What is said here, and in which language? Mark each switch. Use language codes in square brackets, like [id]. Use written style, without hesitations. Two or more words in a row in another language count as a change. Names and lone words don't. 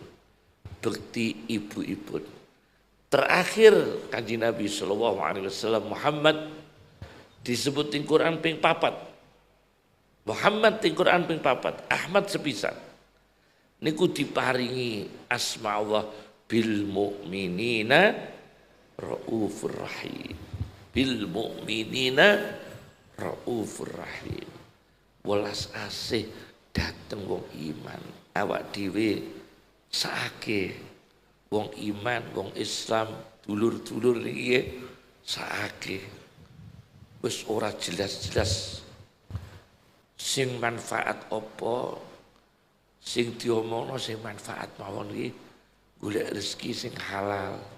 [jv] Bekti ibu-ibu. Terakhir Kanjeng Nabi [ar] صلى الله عليه وسلم [jv] Muhammad disebut ing Quran ping 4. Muhammad ing Quran ping 4, Ahmad sepisan. Niku diparingi asma Allah [ar] بالمؤمنين رؤوف رحيم. بالمؤمنين رؤوف رحيم. [jv] Welas asih dateng wong iman. Awak dhewe saake wong iman, wong Islam, dulur-dulur iki saake wis ora jelas-jelas sing manfaat apa, sing diomongno sing manfaat mawon iki golek rezeki sing halal.